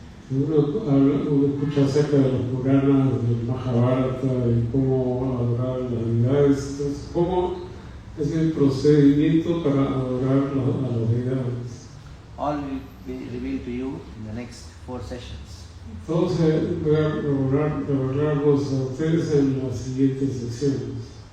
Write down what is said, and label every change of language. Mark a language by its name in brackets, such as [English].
[Spanish] Uno escucha acerca de los Puranas, del Mahabharata y cómo adorar las deidades. Entonces, ¿cómo es el procedimiento para adorar a las deidades? [English] All will be revealed to you in the next 4 sessions. [Spanish] Todo se voy a revelarlos a ustedes en las siguientes secciones.